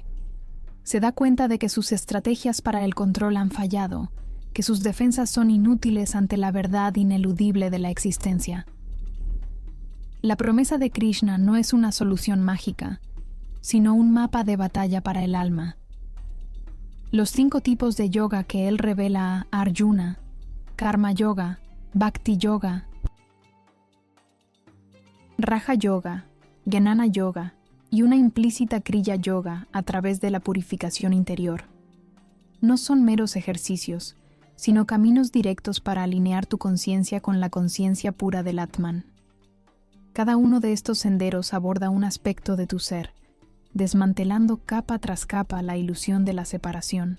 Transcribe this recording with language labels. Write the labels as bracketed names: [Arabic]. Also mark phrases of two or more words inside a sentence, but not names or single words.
[Spanish] Se da cuenta de que sus estrategias para el control han fallado, que sus defensas son inútiles ante la verdad ineludible de la existencia. La promesa de Krishna no es una solución mágica, sino un mapa de batalla para el alma. Los 5 tipos de yoga que él revela a Arjuna, Karma Yoga, Bhakti Yoga, Raja Yoga, Jnana Yoga y una implícita Kriya Yoga a través de la purificación interior, no son meros ejercicios, sino caminos directos para alinear tu conciencia con la conciencia pura del Atman. Cada uno de estos senderos aborda un aspecto de tu ser, desmantelando capa tras capa la ilusión de la separación.